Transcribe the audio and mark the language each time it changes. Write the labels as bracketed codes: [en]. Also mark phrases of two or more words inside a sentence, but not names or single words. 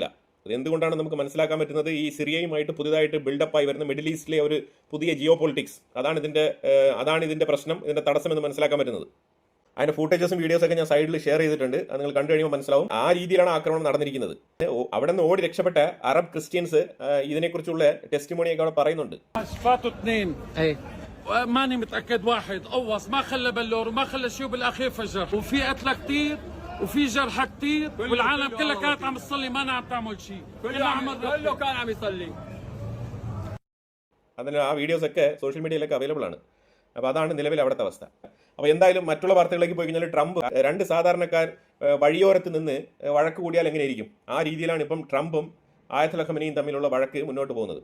[ml] എന്തുകൊണ്ടാണ് നമുക്ക് മനസ്സിലാക്കാൻ പറ്റുന്നത്? ഈ സിറിയയുമായിട്ട് പുതുതായിട്ട് ബിൽഡപ്പായി വരുന്ന മിഡിൽ ഈസ്റ്റിലെ ഒരു പുതിയ [en] geo politics, [ml] അതാണ് ഇതിന്റെ പ്രശ്നം, ഇതിന്റെ തടസ്സം എന്ന് മനസ്സിലാക്കാൻ പറ്റുന്നത്. അതിന്റെ ഫൂട്ടേജസും വീഡിയോസൊക്കെ ഞാൻ സൈഡിൽ ഷെയർ ചെയ്തിട്ടുണ്ട്. അത് നിങ്ങൾ കണ്ടു കഴിയുമ്പോൾ മനസ്സിലാവും ആ രീതിയിലാണ് ആക്രമണം നടന്നിരിക്കുന്നത്. അവിടെ നിന്ന് ഓടി രക്ഷപ്പെട്ട [en] Arab Christians [ml] ഇതിനെക്കുറിച്ചുള്ള ടെസ്റ്റിമോണിയൊക്കെ അവിടെ പറയുന്നുണ്ട്. [ar] ماني متاكد واحد قوص ما خلى بلور وما خلى شيء بالاخير فجر وفي قتلى كثير وفي جرحى كثير والعالم كلها كانت عم تصلي ما عم تعمل شيء كله كان عم يصلي. [ml] അതിന് ആ വീഡിയോസൊക്കെ [en] social media [ml] അവൈലബിൾ ആണ്. അപ്പോൾ അതാണ് നിലവിൽ അവിടുത്തെ അവസ്ഥ. അപ്പോൾ എന്തായാലും മറ്റുള്ള വാർത്തകളിലേക്ക് പോയി കഴിഞ്ഞാൽ ട്രംപ് രണ്ട് സാധാരണക്കാർ വഴിയോരത്ത് നിന്ന് വഴക്ക് കൂടിയാൽ എങ്ങനെയിരിക്കും, ആ രീതിയിലാണ് ഇപ്പം ട്രംപും ആയത്തുൽ ഖമനിയും തമ്മിലുള്ള വഴക്ക് മുന്നോട്ട് പോകുന്നത്.